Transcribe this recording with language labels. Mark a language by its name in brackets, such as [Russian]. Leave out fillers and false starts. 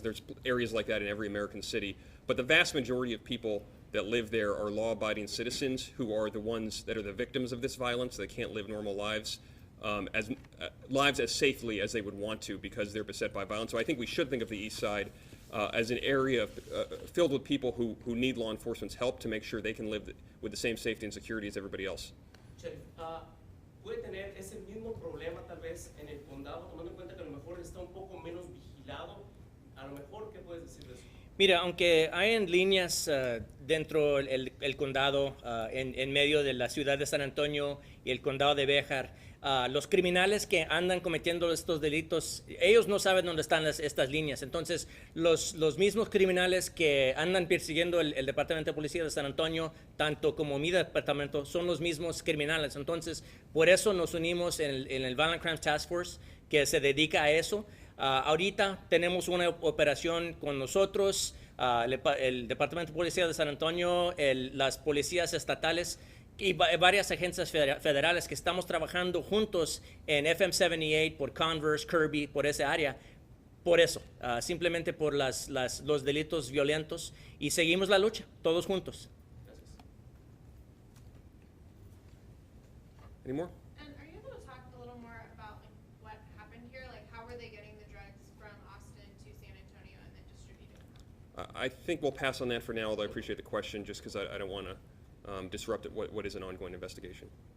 [English] There's areas like that in every American city, but the vast majority of people that live there are law-abiding citizens who are the ones that are the victims of this violence. They can't live normal lives, as safely as they would want to because they're beset by violence. So I think we should think of the east side as an area filled with people who need law enforcement's help to make sure they can live with the same safety and security as everybody else. [Spanish] Sheriff, puede tener ese mismo problema tal vez en el condado, tomando en cuenta que a lo mejor está un poco menos vigilado. A lo mejor, ¿qué puedes decir de eso? Mira, aunque hay en líneas dentro el condado, en medio de la ciudad de San Antonio y el condado de Béjar, los criminales que andan cometiendo estos delitos, ellos no saben dónde están estas líneas. Entonces, los mismos criminales que andan persiguiendo el Departamento de Policía de San Antonio, tanto como mi departamento, son los mismos criminales. Entonces, por eso nos unimos en el Violent Crimes Task Force, que se dedica a eso. Ahorita tenemos una operación con nosotros, el Departamento de Policía de San Antonio, las policías estatales y varias agencias federales que estamos trabajando juntos en FM 78, por Converse, Kirby, por esa área. Por eso, simplemente por los delitos violentos, y seguimos la lucha, todos juntos. [English] Any more? And are you able to talk a little more about what happened here? Like, how were they getting the drugs from Austin to San Antonio and then distributing them? I think we'll pass on that for now, although I appreciate the question, just because I don't want to disrupt what is an ongoing investigation.